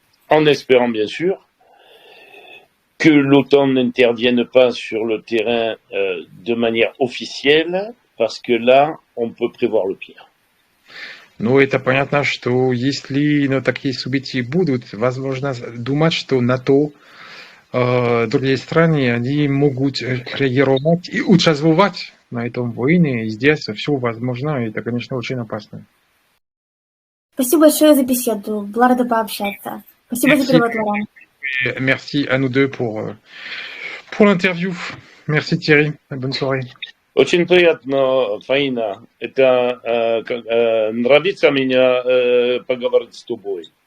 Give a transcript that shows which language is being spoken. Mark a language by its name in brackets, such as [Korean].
[French] En espérant bien sûr que l'OTAN n'intervienne pas sur le terrain de manière officielle, parce que là, on peut prévoir le pire. [Russian] Ну, это понятно, что если ну, такие события будут, возможно думать, что НАТО, другие страны, они могут реагировать и участвовать на этом войне, и здесь все возможно, и это, конечно, очень опасно. Спасибо большое за беседу. Была рада пообщаться. Спасибо за перевод, Лоран. [French] Merci à nous deux pour l'interview. Merci Thierry. Bonne soirée. [Russian] Очень приятно, Фаина. Это нравится мне поговорить с тобой.